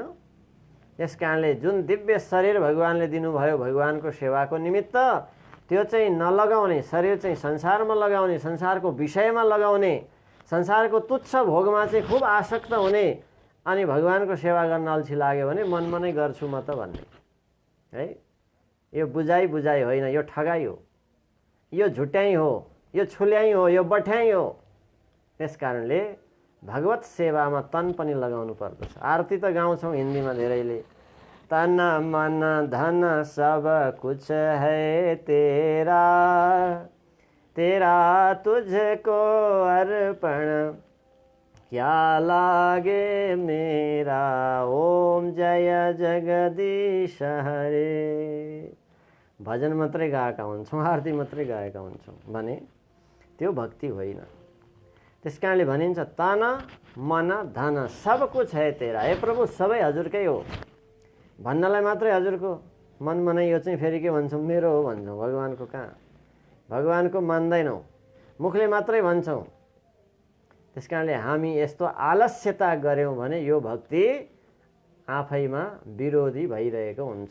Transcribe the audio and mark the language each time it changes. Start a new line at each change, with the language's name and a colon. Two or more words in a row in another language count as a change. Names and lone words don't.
Nepali: यस कारणले जुन दिव्य शरीर भगवानले दिनुभयो भगवानको सेवाको निमित्त, त्यो चाहिँ नलगाउने, शरीर चाहिँ संसारमा लगाउने, संसारको विषयमा लगाउने, संसारको तुच्छ भोगमा चाहिँ खुब आसक्त हुने, अनि भगवानको सेवा गर्न अल्छी लाग्यो भने मनमा नै गर्छु म त भन्ने है। यो बुझाइ होइन, यो ठगाइ हो, यो झुट्याइ हो, यो छुल्याइ हो, यो बठ्याइ हो। त्यस कारणले भगवत सेवामा तन पनि लगाउनु पर्दछ। आरती त गाउँछौँ हिन्दीमा धेरैले,
Hindi: तन मन धन सब कुछ है तेरा, तेरा तुझको अर्पण क्या लागे मेरा, ओम जय जगदीश हरे।
Nepali: भजन मात्रै गाएका हुन्छौँ, आरती मात्रै गाएका हुन्छौँ भने त्यो भक्ति होइन। त्यस कारणले भनिन्छ
Hindi: तन मन धन सब कुछ है तेरा।
Nepali: हे प्रभु सबै हजुरकै हो भन्नलाई मात्रै हजुरको, मनमा नै यो चाहिँ फेरि के भन्छौँ मेरो हो भन्छौँ। भगवानको कहाँ, भगवानको मान्दैनौँ, मुखले मात्रै भन्छौँ। त्यस कारणले हामी यस्तो आलस्यता गऱ्यौँ भने यो भक्ति आफैमा विरोधी भइरहेको हुन्छ।